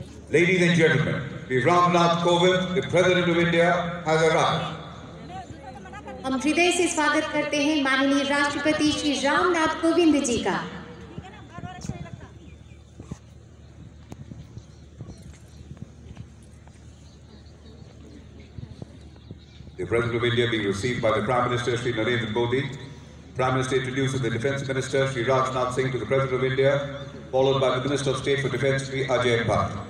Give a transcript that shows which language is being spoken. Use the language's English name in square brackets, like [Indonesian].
[English] Ladies and gentlemen, Shri Ramnath Kovind, the President of India, has arrived. [Hindi] हम हृदय से स्वागत करते हैं माननीय राष्ट्रपति श्री रामनाथ कोविंद जी का। [English] The President of India being received by the Prime Minister Shri Narendra Modi. Prime Minister introduces the Defence Minister Shri Rajnath Singh to the President of India, followed by the Minister of State for Defence Shri Ajay Bhatt.